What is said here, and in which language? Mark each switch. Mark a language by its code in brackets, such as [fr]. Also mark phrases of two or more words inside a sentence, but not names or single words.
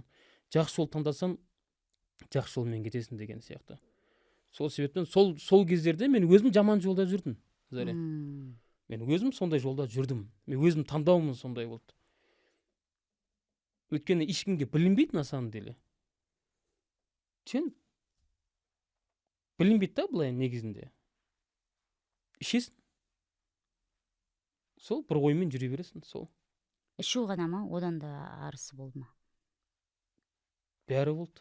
[kk] Жақсы жол таңдасаң, жақсы жолмен кетесің деген сияқты. Сол себептен сол кездерде мен өзім жаман жолда жүрдім. Мен өзім сондай жолда жүрдім. Мен өзім таңдауым сондай болды. Өйткені ешкімге білінбейді [ru] на самом деле. [kk] Сен білінбейді да былай негізінде. Ішесің. Сол бір оймен жүре бересің, сол. Ішу ғана ма, одан да арысы болды ма? Бәрі болды.